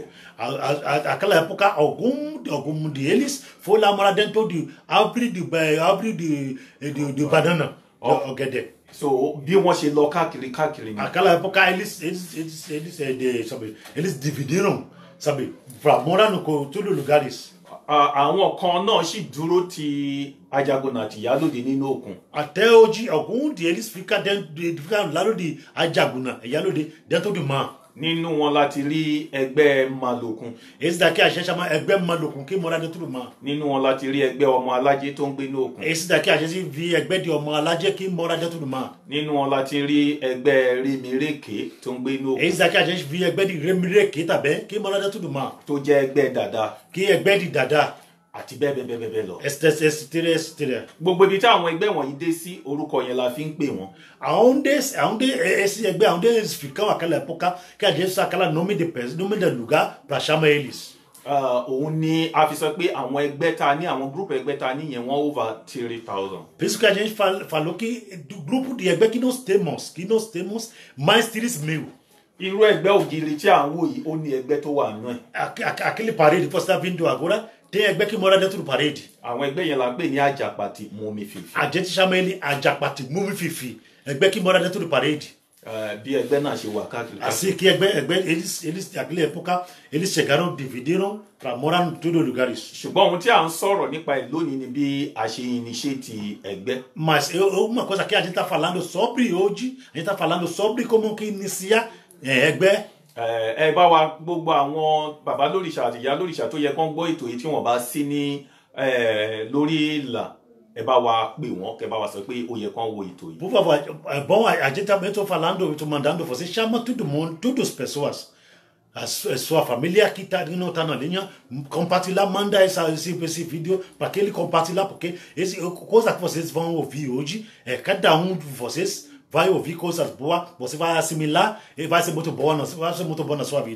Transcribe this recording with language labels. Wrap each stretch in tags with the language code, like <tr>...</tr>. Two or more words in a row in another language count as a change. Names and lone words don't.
<pt>Aquela época algum deles foi lá morar dentro de árvore de banana,</pt> <yo>ọ̀gẹ̀dẹ̀. So bí wọ́n ṣe lọ káàkiri ni.</yo> <pt>Aquela época eles dividiram, sabe, para morar no todos os lugares.</pt> <yo>Àwọn kan náà sì dúró ti ajagunà àti ìyálòdì nínú òkun.</yo> <pt>Até hoje algum deles fica ao lado de ajagunà, ìyálòdì dentro do mar.</pt> <yo>Nínú wọn láti rí ẹgbẹ́ Malòkun.</yo> <pt>Esse daqui a gente chama ẹgbẹ́ Malòkun que mora dentro do mar.</pt> <yo>Nínú wọn láti rí ẹgbẹ́ ọmọ alájẹ tó ń gbé ní òkun.</yo> <pt>Esse daqui a gente vê ẹgbẹ́ de</pt> <yo>ọmọ alájẹ</yo> <pt>que mora dentro do mar.</pt> <yo>Nínú wọn láti rí ẹgbẹ́ Rèmírèké tó ń gbé ní òkun.</yo> <pt>Esse daqui a gente vê ẹgbẹ́ de Rèmírèké também que mora dentro do mar.</pt> <yo>Tó jẹ́ ẹgbẹ́ Dàda.</yo> <pt>Que ẹgbẹ́ de Dàda.</pt> <yo>Àti bẹ́ẹ̀ lọ.</yo> <pt>Esse</pt> <yo>gbogbo ibi tí àwọn ẹgbẹ́ wọ̀nyí dé sí, orúkọ yẹn la fi ń pè wọ́n.</yo> <pt>Aonde esse ẹgbẹ́, aonde eles ficam naquela época, que a gente usa aquela nome de lugar para chamar eles.</pt> <yo>Òun ni a fi sọ pé àwọn ẹgbẹ́ ta ní, àwọn group ẹgbẹ́ ta ní yẹn wọ́n over 3,000.</yo> <pt>Por isso que a gente falou que do grupo de ẹgbẹ́ que nós temos mais 3,000.</pt> <yo>Irú ẹgbẹ́ Ògiri tí à ń wò yìí, ó ní ẹgbẹ́ tó wà nínú ẹ̀.</yo> <pt>Aquele parede que você está vendo agora, tem ẹgbẹ́ que mora dentro do parede.</pt> <yo>Àwọn ẹgbẹ́ yẹn la pè ní Àjàpàtì Mùmífìfì.</yo> <pt>A gente chama ele Àjàpàtì Mùmífìfì, ẹgbẹ́ que mora dentro do parede.</pt> <yo>Bí ẹgbẹ́ náà ṣe wà káàkiri.</yo> <pt>Assim que eles naquela época, eles chegaram, dividiram para morar em todos os lugares.</pt> <yo>Ṣùgbọ́n ohun tí à ń sọ̀rọ̀ nípa ẹ̀ lónìí ni bí a ṣe initiate ẹgbẹ́.</yo> <pt>Mas uma coisa que a gente está falando sobre hoje, a gente está falando sobre como que inicia ẹgbẹ́.</pt> <yo>Ẹ bá wa gbogbo àwọn bàbá lórìṣà àti ìyá lórìṣà tó yẹ kán gbọ́ ètò yìí tí wọ́n bá sí ní lórí ìlà, ẹ bá wa pè wọ́n, kẹ́ bá wa sọ pé ó yẹ kán wo ètò yìí.</yo> <pt>Por favor, é bom, a gente também estou falando, estou mandando você, chama todo mundo, todas as pessoas. A sua família que não está na linha, compartilhar, manda esse vídeo para que ele compartilhar, porque coisa que vocês vão ouvir hoje, cada um de vocês vai ouvir coisas boas, você vai assimilar e vai ser muito bom na sua vida.</pt>